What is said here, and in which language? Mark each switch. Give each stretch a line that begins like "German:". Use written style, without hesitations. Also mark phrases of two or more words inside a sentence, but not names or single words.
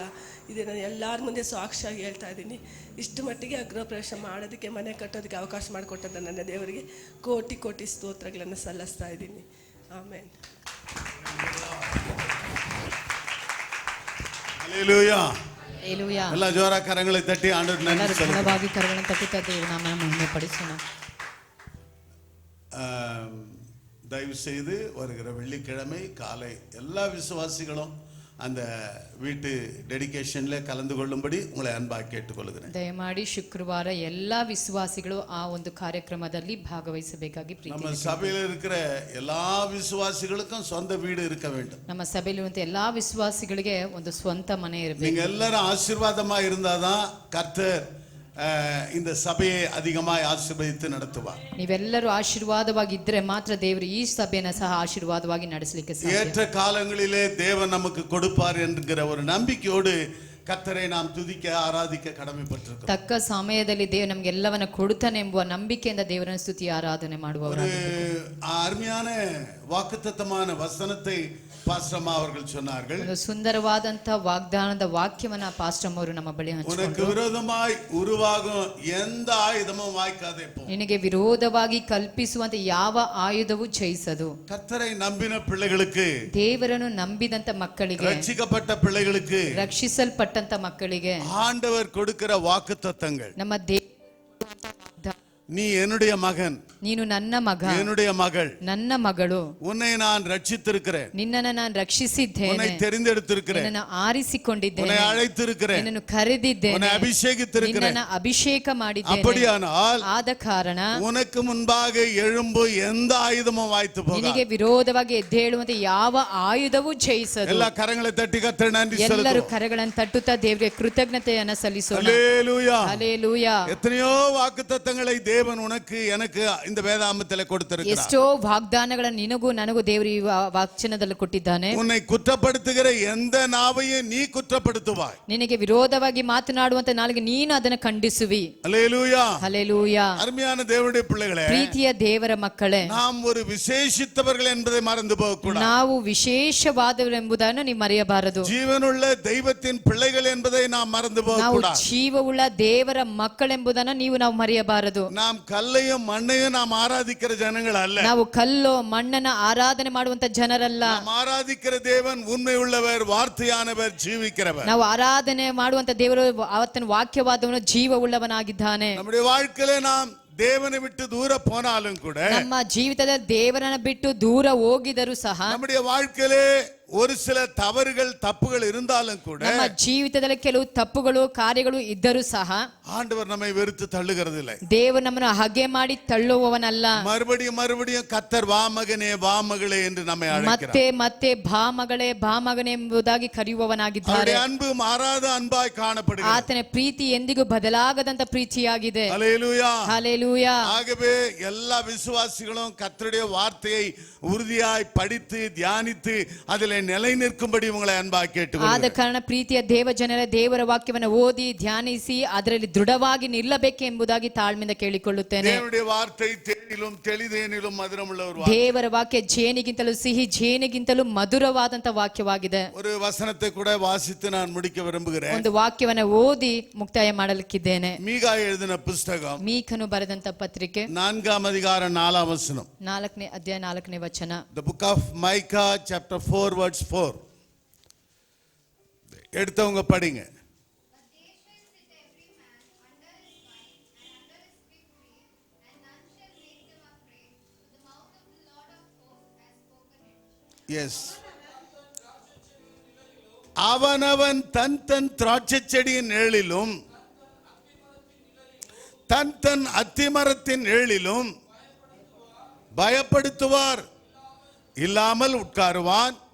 Kannada: ಇದು ನಾನು ಎಲ್ಲರ ಮುಂದೆ ಸಾಕ್ಷಿಯಾಗಿ ಹೇಳ್ತಾ ಇದ್ದೀನಿ. ಇಷ್ಟು ಮಟ್ಟಿಗೆ ಗೃಹಪ್ರವೇಶ ಮಾಡೋದಕ್ಕೆ, ಮನೆ ಕಟ್ಟೋದಕ್ಕೆ ಅವಕಾಶ ಮಾಡಿಕೊಟ್ಟಂಥ ನನ್ನ ದೇವರಿಗೆ ಕೋಟಿ ಕೋಟಿ ಸ್ತೋತ್ರಗಳನ್ನು ಸಲ್ಲಿಸ್ತಾ ಇದ್ದೀನಿ. ಆಮೇಲೆ ಹಲ್ಲೆಲೂಯಾ. ಹಲ್ಲೆಲೂಯಾ. ಎಲ್ಲ ಜೋರ ಕರங்களை ತಟ್ಟಿ ಆண்டವರಿಗೆ ನன்றಿ ಎಲ್ಲರೂ ಸಲ್ಲಿಸೋಣ. ಬಲವಾಗಿ ಕರಗಳನ್ನು ತಟ್ಟುತ್ತಾ ದೇವರ ನಾಮವನ್ನು ಮಹಿಮೆಪಡಿಸೋಣ.
Tamil: தயவு செய்து வருகிற வெள்ளிக்கிழமை காலை எல்லா விசுவாசிகளும் அந்த வீட்டு டெடிகேஷன்ல கலந்து கொள்ளும்படி உங்களை அன்பாக கேட்டுக்கொள்கிறேன்.
Kannada: ದಯಮಾಡಿ ಶುಕ್ರವಾರ ಎಲ್ಲ ವಿಶ್ವಾಸಿಗಳು ಆ ಒಂದು ಕಾರ್ಯಕ್ರಮದಲ್ಲಿ ಭಾಗವಹಿಸಬೇಕಾಗಿ
Tamil: நம்ம சபையில் இருக்கிற எல்லா விசுவாசிகளுக்கும் சொந்த வீடு இருக்க வேண்டும்.
Kannada: ನಮ್ಮ ಸಭೆಯಲ್ಲಿರುವಂತ ಎಲ್ಲಾ ವಿಶ್ವಾಸಿಗಳಿಗೆ ಒಂದು ಸ್ವಂತ ಮನೆ ಇರಬೇಕು.
Tamil: நீங்க எல்லாரும் ஆசீர்வாதமா இருந்தாதான் கர்த்தர் இந்த சபையை அதிகமாய் ஆசீர்வதித்து நடத்துவார்.
Kannada: ನೀವೆಲ್ಲರೂ ಆಶೀರ್ವಾದವಾಗಿದ್ದರೆ ಮಾತ್ರ ದೇವರು ಈ ಸಭೆಯನ್ನು ಸಹ ಆಶೀರ್ವಾದವಾಗಿ ನಡೆಸಲಿಕ್ಕೆ ಸಾಧ್ಯ.
Tamil: ஏற்ற காலங்களிலே தேவன் நமக்கு கொடுப்பார் என்கிற ஒரு நம்பிக்கையோடு கர்த்தரை நாம் துதிக்க ஆராதிக்க கடமைப்பட்டிருக்கிறோம்.
Kannada: ತಕ್ಕ ಸಮಯದಲ್ಲಿ ದೇವರು ನಮಗೆ ಎಲ್ಲವನ್ನ ಕೊಡುತ್ತಾನೆ ಎಂಬ ನಂಬಿಕೆಯಿಂದ ದೇವರನ್ನು ಸ್ತುತಿ ಆರಾಧನೆ ಮಾಡುವವರು.
Tamil: அருமையான வாக்குத்தத்தமான வசனத்தை பாஸ்டர் அவர்கள் சொன்னார்கள்.
Kannada: ಒಂದು ಸುಂದರವಾದಂತ ವಾಗ್ದಾನದ ವಾಕ್ಯವನ್ನ ಪಾಸ್ಟರ್ ಅವರು ನಮ್ಮ ಬಳಿ
Tamil: உனக்கு
Kannada: ಹಂಚಿಕೊಂಡರು.
Tamil: விரோதமாய் உருவாகும் எந்த ஆயுதமும் வாய்க்காதே போ.
Kannada: ನಿನಗೆ ವಿರೋಧವಾಗಿ ಕಲ್ಪಿಸುವಂತ ಯಾವ ಆಯುಧವೂ ಜಯಿಸದು.
Tamil: கர்த்தரை நம்பின பிள்ளைகளுக்கு,
Kannada: ದೇವರನ್ನು ನಂಬಿದಂತ ಮಕ್ಕಳಿಗೆ,
Tamil: ரட்சிக்கப்பட்ட பிள்ளைகளுக்கு,
Kannada: ರಕ್ಷಿಸಲ್ಪಟ್ಟಂತ ಮಕ್ಕಳಿಗೆ
Tamil: ஆண்டவர் கொடுக்கிற வாக்குத்தத்தங்கள்.
Kannada: ನಮ್ಮ
Tamil: நீ என்னுடைய மகன்,
Kannada: ನೀನು ನನ್ನ ಮಗ,
Tamil: என்னுடைய மகள்,
Kannada: ನನ್ನ ಮಗಳು,
Tamil: உன்னை நான் ரட்சித்திருக்கிறேன்,
Kannada: ನಿನ್ನನ್ನು ನಾನು ರಕ್ಷಿಸಿದ್ದೇನೆ,
Tamil: உன்னை தெரிந்தெடுத்திருக்கிறேன்,
Kannada: ನಿನ್ನನ್ನು ಆರಿಸಿಕೊಂಡಿದ್ದೇನೆ,
Tamil: உன்னை அழைத்திருக்கிறேன்,
Kannada: ನಿನ್ನನ್ನು ಕರೆದಿದ್ದೇನೆ,
Tamil: உன்னை அபிஷேகித்திருக்கிறேன்.
Kannada: ನಿನ್ನನ್ನು ಅಭಿಷೇಕ ಮಾಡಿದ್ದೇನೆ.
Tamil: அப்படியானால்
Kannada: ಆದ ಕಾರಣ
Tamil: உனக்கு முன்பாக எழும்பு எந்த ஆயுதமும் வாய்த்து போகாது.
Kannada: ನಿನಗೆ ವಿರೋಧವಾಗಿ ಎದ್ದೇಳುವಂತೆ ಯಾವ ಆಯುಧವೂ ಜಯಿಸದು.
Tamil: எல்லா கரங்களை தட்டி கர்த்தரை நன்றி
Kannada: ಎಲ್ಲರೂ
Tamil: செலுத்துவோம்.
Kannada: ಕರಗಳನ್ನು ತಟ್ಟುತ್ತಾ ದೇವರಿಗೆ ಕೃತಜ್ಞತೆಯನ್ನು ಸಲ್ಲಿಸೋಣ.
Tamil: ஹல்லேலூயா.
Kannada: ಹಲ್ಲೆಲೂಯಾ.
Tamil: எத்தனையோ வாக்குத்தத்தங்களை தேவன் உனக்கு எனக்கு இந்த வேதாகமத்திலே கொடுத்திருக்கிறார்.
Kannada: ಎಷ್ಟೋ ವಾಗ್ದಾನಗಳನ್ನು ನಿನಗೂ ನನಗೂ ದೇವರು ಈ ವಾಕ್ಯದಲ್ಲಿ ಕೊಟ್ಟಿದ್ದಾನೆ.
Tamil: உன்னை குற்றப்படுத்துகிற எந்த நாவையும் நீ குற்றப்படுத்துவாய்.
Kannada: ನಿನಗೆ ವಿರೋಧವಾಗಿ ಮಾತನಾಡುವಂತ ನಾಲಿಗೆ ನೀನು ಅದನ್ನು ಖಂಡಿಸುವಿ.
Tamil: ஹல்லேலூயா.
Kannada: ಹಲ್ಲೆಲೂಯಾ.
Tamil: அருமையான தேவனுடைய பிள்ளைகளே,
Kannada: ಪ್ರೀತಿಯ ದೇವರ ಮಕ್ಕಳೇ,
Tamil: நாம் ஒரு விசேஷித்தவர்கள் என்பதை மறந்து போகக்கூடாது.
Kannada: ನಾವು ವಿಶೇಷವಾದವರೆಂಬುದನ್ನು ನೀವು ಮರೆಯಬಾರದು.
Tamil: ஜீவனுள்ள தெய்வத்தின் பிள்ளைகள் என்பதை நாம் மறந்து
Kannada: ನಾವು
Tamil: போகக்கூடாது.
Kannada: ಜೀವವುಳ್ಳ ದೇವರ ಮಕ್ಕಳೆಂಬುದನ್ನು ನಾವು ಮರೆಯಬಾರದು.
Tamil: நாம் கல்லையும் மண்ணையும் நாம் ஆராதிக்கிற ஜனங்கள் அல்ல.
Kannada: ನಾವು ಕಲ್ಲು ಮಣ್ಣನ್ನ ಆರಾಧನೆ ಮಾಡುವಂತ ಜನರಲ್ಲ.
Tamil: நாம் ஆராதிக்கிற தேவன் உண்மை உள்ளவர், வார்த்தையானவர், ஜீவிக்கிறவர்.
Kannada: ನಾವು ಆರಾಧನೆ ಮಾಡುವಂತ ದೇವರು ಆತನ ವಾಕ್ಯವಾದವನು ಜೀವವುಳ್ಳವನಾಗಿದ್ದಾನೆ.
Tamil: நம்முடைய வாழ்க்கையில நாம் தேவனை விட்டு தூர போனாலும் கூட,
Kannada: ನಮ್ಮ ಜೀವಿತದಲ್ಲಿ ದೇವರನ್ನ ಬಿಟ್ಟು ದೂರ ಹೋಗಿದರೂ ಸಹ,
Tamil: நம்முடைய வாழ்க்கையிலே ஒரு சில தவறுகள் தப்புகள் இருந்தாலும் கூட,
Kannada: ನಮ್ಮ ಜೀವಿತದಲ್ಲಿ ಕೆಲವು ತಪ್ಪುಗಳು ಕಾರ್ಯಗಳು ಇದ್ದರೂ ಸಹ
Tamil: ஆண்டவர் நம்மை வெறுத்து தள்ளுகிறது இல்லை.
Kannada: ದೇವರು ನಮ್ಮನ್ನು ಹಗೆ ಮಾಡಿ ತಳ್ಳುವವನಲ್ಲ.
Tamil: மறுபடியும் மறுபடியும் கர்த்தர் வா மகனே வா மகளே என்று நம்மை
Kannada: ಮತ್ತೆ
Tamil: அழைக்கிறார்.
Kannada: ಮತ್ತೆ ಬಾ ಮಗಳೇ ಬಾ ಮಗನೇ ಎಂಬುದಾಗಿ ಕರೆಯುವವನಾಗಿದ್ದಾರೆ.
Tamil: அவருடைய அன்பு மாறாத அன்பாய் காணப்படுகிறது.
Kannada: ಆತನ ಪ್ರೀತಿ ಎಂದಿಗೂ ಬದಲಾಗದಂತ ಪ್ರೀತಿಯಾಗಿದೆ.
Tamil: ஹல்லேலூயா.
Kannada: ಹಲ್ಲೆಲೂಯಾ.
Tamil: ஆகவே எல்லா விசுவாசிகளும் கர்த்தருடைய வார்த்தையை உறுதியாய் படித்து தியானித்து அதில் நிலை நிற்கும்படி உங்களை அன்பாக
Kannada: ಆದ
Tamil: கேட்டுக்கொள்கிறேன்.
Kannada: ಕಾರಣ ಪ್ರೀತಿಯ ದೇವ ಜನರ ದೇವರ ವಾಕ್ಯವನ್ನು ಓದಿ ಧ್ಯಾನಿಸಿ ಅದರಲ್ಲಿ ದೃಢವಾಗಿ ನಿಲ್ಲಬೇಕು ಎಂಬುದಾಗಿ ತಾಳ್ಮೆಯಿಂದ ಕೇಳಿಕೊಳ್ಳುತ್ತೇನೆ.
Tamil: தேவனுடைய வார்த்தை தேனிலும் தெளிதேனிலும் மதுரமுள்ள ஒரு வார்த்தை.
Kannada: ದೇವರ ವಾಕ್ಯ ಜೇನಿಗಿಂತಲೂ ಸಿಹಿ ಜೇನಿಗಿಂತಲೂ ಮಧುರವಾದಂತ ವಾಕ್ಯವಾಗಿದೆ.
Tamil: ஒரு வசனத்தை கூட வாசித்து நான் முடிக்க விரும்புகிறேன்.
Kannada: ಒಂದು ವಾಕ್ಯವನ್ನ ಓದಿ ಮುಕ್ತಾಯ ಮಾಡಲಿಕ್ಕಿದ್ದೇನೆ.
Tamil: மீகா எழுதின புஸ்தகம்
Kannada: ಮೀಕನು ಬರೆದಂತ ಪತ್ರಿಕೆ
Tamil: 4ம் அதிகாரம் 4ம் வசனம்.
Kannada: 4ನೇ ಅಧ್ಯಾಯ 4ನೇ ವಚನ.
English: The book of Micah chapter 4 verse 4.
Tamil: எடுத்தவங்க படிங்க. எஸ், அவனவன் தன் தன் திராட்சை செடியின் நிழலிலும் தன் தன் அத்திமரத்தின் நிழலிலும் பயப்படுத்துவார், இல்லாமல் உட்காருவான்.